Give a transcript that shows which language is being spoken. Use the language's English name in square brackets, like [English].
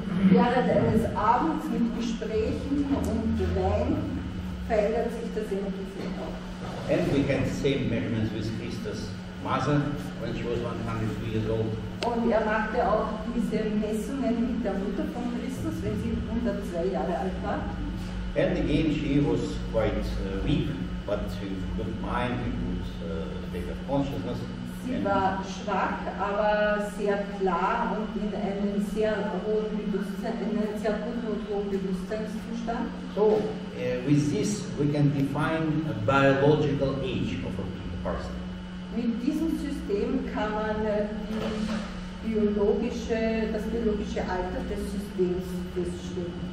[German] Während eines Abends mit Gesprächen und Wein verändert sich das Energiefeld auch. [English] And we had the same measurements with Christus' mother when she was 102 years old. [German] Und machte auch diese Messungen mit der Mutter von Christus, wenn sie 102 Jahre alt war. [English] And again, she was quite weak, but with good mind, with good state of consciousness. [German] Sie war schwach, aber sehr klar und in einem sehr hohen Bewusstsein, in einem sehr guten und hohen Bewusstseinszustand. [English] So, with this, we can define a biological age of a person. [German] Mit diesem System kann man das biologische Alter des Systems feststellen.